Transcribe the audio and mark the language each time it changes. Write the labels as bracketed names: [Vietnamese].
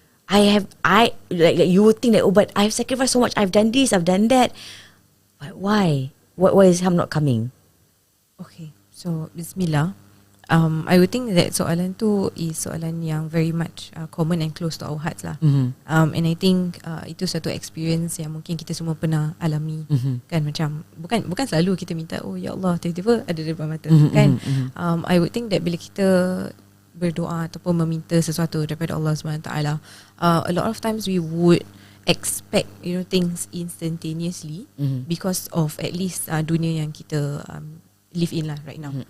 [English] Like you would think that, oh, but I've sacrificed so much. I've done this, I've done that. But why? Why is help not coming? Okay, so Bismillah. I would think that [Malay] soalan tu [English] is soalan yang very much common and close to our hearts lah. And I think [Malay] itu satu experience yang mungkin kita semua pernah alami. Kan, macam bukan selalu kita minta, oh ya Allah, tiba-tiba ada depan mata. [English] Kan, I would think that [Malay] bila kita berdoa ataupun meminta sesuatu daripada Allah SWT, [English] a lot of times we would expect things instantaneously because of at least dunia yang kita live in lah right now.